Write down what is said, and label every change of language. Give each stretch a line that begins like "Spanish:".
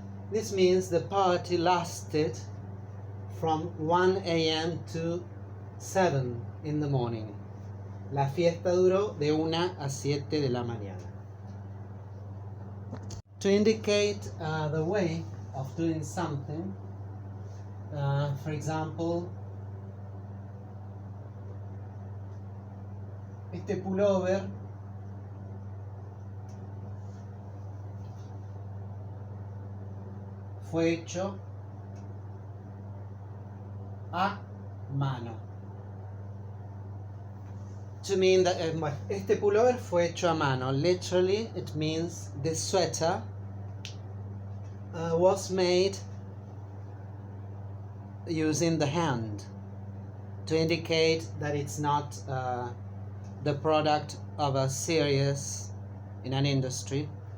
English: This means the party lasted from 1 a.m. to 7 in the morning.
Spanish: La fiesta duró de 1 a 7 de la mañana.
English: To indicate the way of doing something, For example,
Spanish: este pullover fue hecho a mano.
English: To mean that
Spanish: este pullover fue hecho a mano.
English: Literally, it means the sweater was made using the hand, to indicate that it's not the product of a series in an industry.